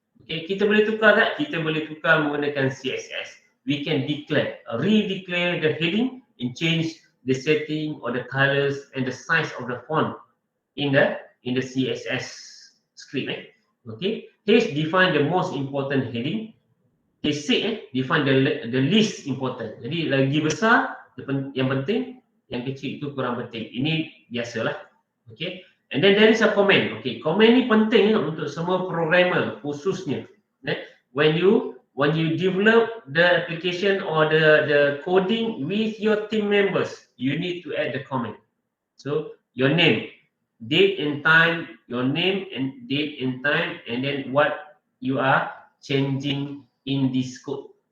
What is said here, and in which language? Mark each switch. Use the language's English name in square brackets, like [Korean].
[Malay] Okay, kita boleh tukar tak? Kita boleh tukar menggunakan CSS. [English] We can redeclare the heading and change the setting or the colors and the size of the font in the CSS script. Okay, H define the most important heading. H6 define the least important. [Malay] Jadi lagi besar yang penting, yang kecil itu kurang penting. Ini biasalah. Okay. [English] And then there is a comment. Okay, [Malay] comment ni penting untuk semua programmer khususnya. [English] When you develop the application or the coding with your team members, you need to add the comment. So your name, date and time, your name and date and time, and then what you are changing in this code.